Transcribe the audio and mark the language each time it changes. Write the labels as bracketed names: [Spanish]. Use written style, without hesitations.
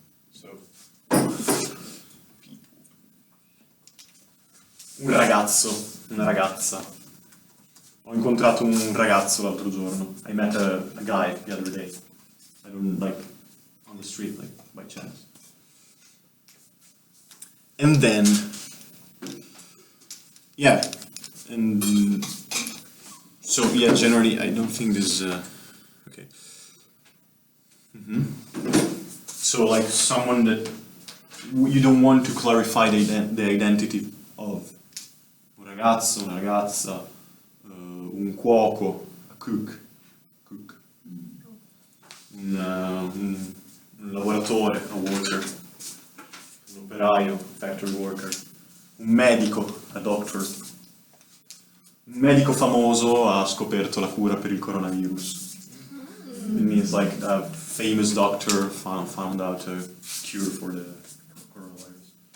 [Italian] So un ragazzo, una ragazza. Ho incontrato un ragazzo l'altro giorno. [English] I met a guy the other day. I don't like on the street, like by chance. And then, yeah, and so yeah, generally I don't think this is okay. So like someone that you don't want to clarify the identity of [Italian] un ragazzo, una ragazza, un cuoco, [English] a cook, [Italian] un lavoratore, [English] a worker, [Italian] un operaio, [English] factory worker, [Italian] un medico, [English] a doctor. [Italian] Un medico famoso ha scoperto la cura per il coronavirus. [English] It means like a famous doctor found out a cure for the coronavirus.